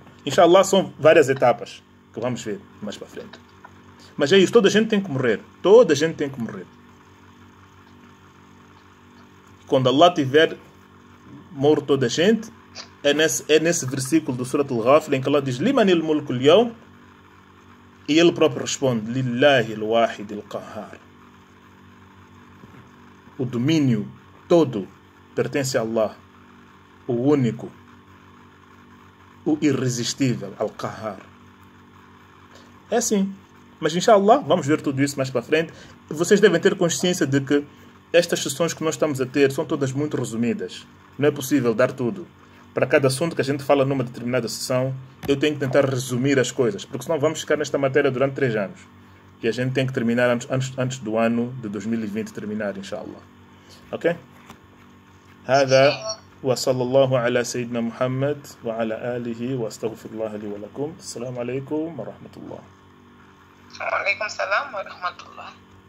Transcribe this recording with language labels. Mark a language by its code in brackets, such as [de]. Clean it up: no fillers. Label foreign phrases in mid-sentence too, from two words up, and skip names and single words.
[pt] Inshallah, são várias etapas que vamos ver mais para frente. Mas é isso, toda a gente tem que morrer. Toda a gente tem que morrer. Quando Allah tiver morto toda a gente, é nesse versículo do Surat Al-Ghafir em que Allah diz: [ar] لِمَنِ الْمُلْكُ الْيَوْمِ. [pt] E ele próprio responde: [ar] لِلَّهِ الْوَاحِدِ الْقَهَّارِ. [pt] O domínio todo pertence a Allah, o único, o irresistível, Al-Qahhar. É assim. Mas inshallah, vamos ver tudo isso mais para frente. Vocês devem ter consciência de que estas sessões que nós estamos a ter são todas muito resumidas. Não é possível dar tudo. para cada assunto que a gente fala numa determinada sessão, eu tenho que tentar resumir as coisas, porque senão vamos ficar nesta matéria durante 3 anos. E a gente tem que terminar antes do ano de 2020 terminar, inshallah. Ok? [ar] هذا وصلى الله على سيدنا محمد وعلى آله واستغفر الله لي ولكم. السلام عليكم ورحمة الله. وعليكم السلام ورحمة الله.